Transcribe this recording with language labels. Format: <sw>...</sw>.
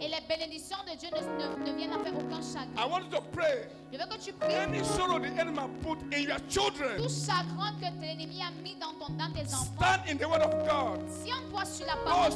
<fr>Et les bénédictions de Dieu ne viennent à faire aucun chagrin.</fr> <en>I want you to pray.</en> <fr>Je veux que tu pries.</fr> <en>Any sorrow the enemy put in your children,</en> <fr>Tout chagrin que l'ennemi a mis dans tes enfants.</fr> <en>stand in the word of God.</en> <fr>Tiens-toi sur la parole de</fr>